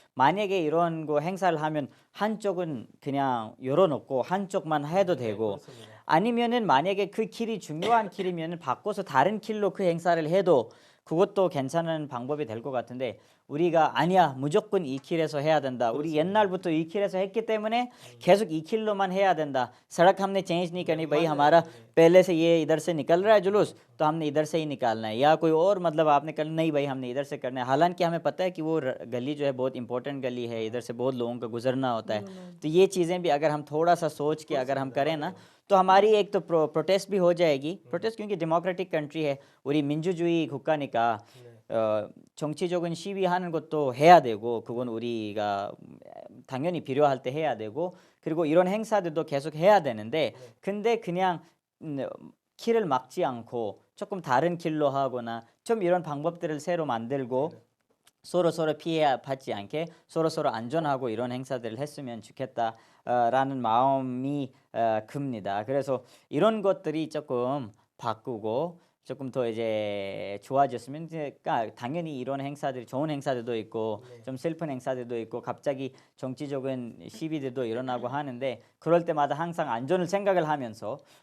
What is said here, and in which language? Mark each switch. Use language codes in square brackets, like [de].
[ko] 만약에 이런 거 행사를 하면 한쪽은 그냥 열어놓고 한쪽만 해도 되고 아니면은 만약에 그 길이 중요한 길이면 바꿔서 다른 길로 그 행사를 해도 그것도 괜찮은 방법이 될 것 같은데 우리가 아니야 무조건 이 길에서 해야 된다. 우리 옛날부터 이 길에서 했기 때문에 계속 이 길로만 해야 된다. [hi] सड़क हमने चेंज नहीं करनी भाई हमारा पहले से ये इधर से निकल रहा है जुलूस तो हमने इधर से ही निकालना है या कोई और मतलब आपने कल नहीं भाई हमने इधर से करना है हालांकि हमें पता है कि वो गली जो है बहुत इंपॉर्टेंट गली है इधर से बहुत लोगों का गुजरना होता है तो ये चीज़ें भी अगर हम थोड़ा सा सोच के अगर हम करें ना तो हमारी एक तो प्रोटेस्ट भी हो जाएगी प्रोटेस्ट क्योंकि डेमोक्रेटिक कंट्री है [ko] 우리 민주주의 국가니까 정치적인 시위하는 것도 해야 되고 그건 우리가 당연히 필요할 때 해야 되고 그리고 이런 행사들도 계속 해야 되는데 근데 그냥 길을 막지 않고 조금 다른 길로 하거나 좀 이런 방법들을 새로 만들고 서로 피해 받지 않게 서로 안전하고 이런 행사들을 했으면 좋겠다라는 마음이 큽니다. 그래서 이런 것들이 조금 바꾸고 조금 더 이제 좋아졌으면 그러니까 당연히 이런 행사들이 좋은 행사들도 있고 좀 슬픈 행사들도 있고 갑자기 정치적인 시위들도 일어나고 하는데 그럴 때마다 항상 안전을 생각을 하면서